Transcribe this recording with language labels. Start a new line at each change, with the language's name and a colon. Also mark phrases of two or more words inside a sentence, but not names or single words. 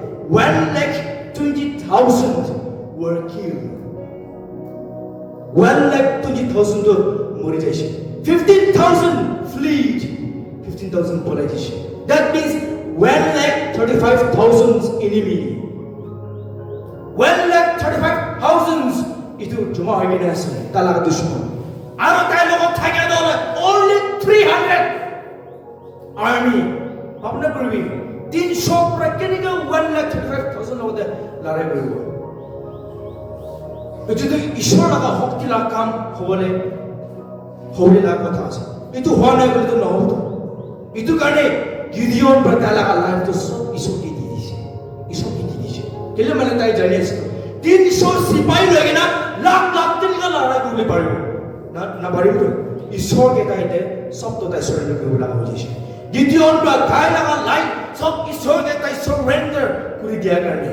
English: 1,20,000 were killed 1,20,000
Naga Pidgin: তো মরে যাইছে
English: 15,000 fled 15,000
Naga Pidgin: পলাই দিছে
English: that means
Naga Pidgin: 1,35,000 enemy 1,35,000 ইটো জমা হয়ে গেছে তালাকা দুশ্মন আর তাই লোক থাকে দল
English: only 300 army
Naga Pidgin: আপনি করবি 300 প্রাকৃতিক 1,35,000 লোক লড়াই করব যদি ঈশ্বর লাগা শক্তি লাগা কাম হবলে কথা আছে এটো হওয়া নাই বলে তো নহব এটো কারণে গিডিয়ন প্রতা লাগা লাইফ তো সব ঈশ্বরকে দি দিছে কেলে মানে তাই জানি আছে 300 সিপাহী লাগে না লাখ তিনকা লড়াই করতে পারবে না পারিব ঈশ্বর কে তাইতে সব তো তাই সারেন্ডার করে লাগা হইছে গিডিয়ন বা তাই লাগা লাইফ সব ঈশ্বর কে তাই সারেন্ডার করে দিয়া কারণে